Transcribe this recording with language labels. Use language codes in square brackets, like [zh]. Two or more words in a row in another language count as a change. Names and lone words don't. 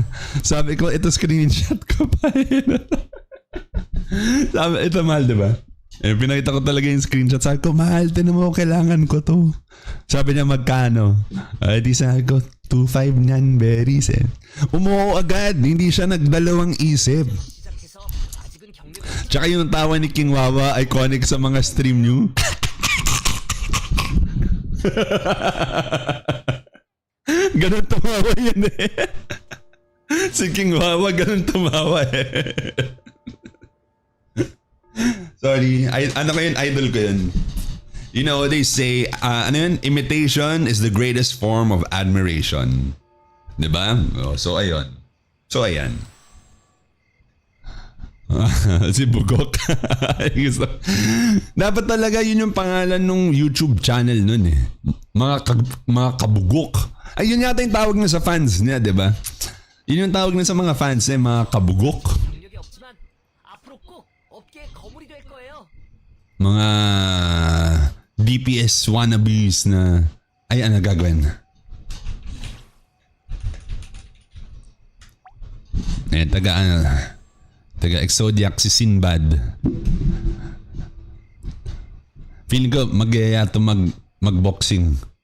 [tl] Sabi ko, ito screenshot ko pa. Sabi, ito mahal, diba? Pinakita ko talaga yung screenshot. Sabi ko, mahal, tinan mo, kailangan ko to. Sabi niya, magkano? Di sabi ko, 2.5 nyan berries eh. Umuho agad. Hindi siya nagdalawang isip. [ko] 시작해서 아직은 경력이 없지만 [tl] Tsaka yung tawa ni King Wawa, iconic sa mga stream nyo. Ganun tumawa yun eh. Si King Wawa, ganun tumawa eh. Sorry, ano ko yun, idol ko yun. [en] You know, they say, imitation is the greatest form of admiration. [tl] Diba? So, ayun. So, ayan. Si Bugok. Dapat talaga yun yung pangalan ng YouTube channel nun eh. Mga kabugok. Ayun yata yung tawag na sa fans niya, diba? Yun yung tawag na sa mga fans eh, mga kabugok. [ko] 경력이 없지만 앞으로 꼭 업계의 거물이 될 거예요. [tl] Mga [en] DPS wannabes [tl] na ay ano gagawin. Taga Exodiac si Sinbad. Feeling ko magyaya to magboxing.